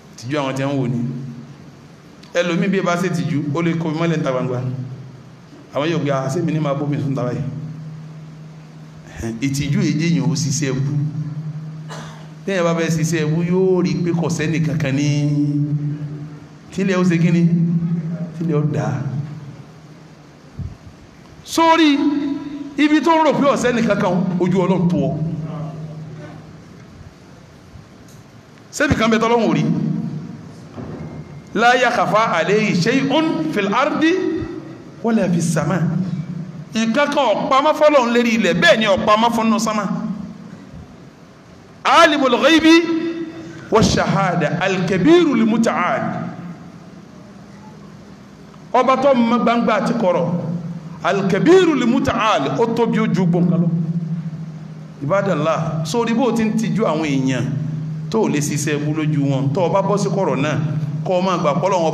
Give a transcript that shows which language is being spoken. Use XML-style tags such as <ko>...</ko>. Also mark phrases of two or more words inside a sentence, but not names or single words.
<yo>ìtìjú àwọn tí wọ́n wò ní ẹlòmí bí ẹ bá ṣe ìtìjú ó lè kó mọ́lẹ̀ ń ta gbangba àwọn yóò gbé àṣẹ́mi ní máa bómi sún tàbí ìtìjú èjì yìí ó ṣiṣẹ́ ẹbú tẹ́yìn bá fẹ́ ṣiṣẹ́ ẹbú yóò rí pé kò sẹ́ni kankan ní tílẹ̀ ó ṣe kí ni tílẹ̀ ó dáa sórí ibi tó ń rò pé ọ̀sẹ́ni kankan ojú Ọlọ́run tó ọ sẹ́bì kan bẹ́tọ́ lọ́wọ́ rí</yo> <ar>لا يخفى عليه شيء في الأرض ولا في السماء</ar> <yo>nǹkan kan ọ̀pamọ́ fọ́lọ́run lérí ilẹ̀ bẹ́ẹ̀ ni ọ̀pamọ́ fọ́nà sama</yo> <ar>عالم الغيب والشهادة الكبير المتعال</ar> <yo>ọba tó mọ gbangba àti kọ̀rọ̀</yo> <ar>الكبير المتعال</ar> <yo>ó tóbi ojú gbọ̀ngàn lọ Ibadallah sórí bó ti ń tijú àwọn èèyàn tó lè ṣiṣẹ́ ẹbú lójú wọn tó bá bọ́ sí kọ̀rọ̀ náà kọ́ máa gbà pọ́lọ̀ wọn bá</yo>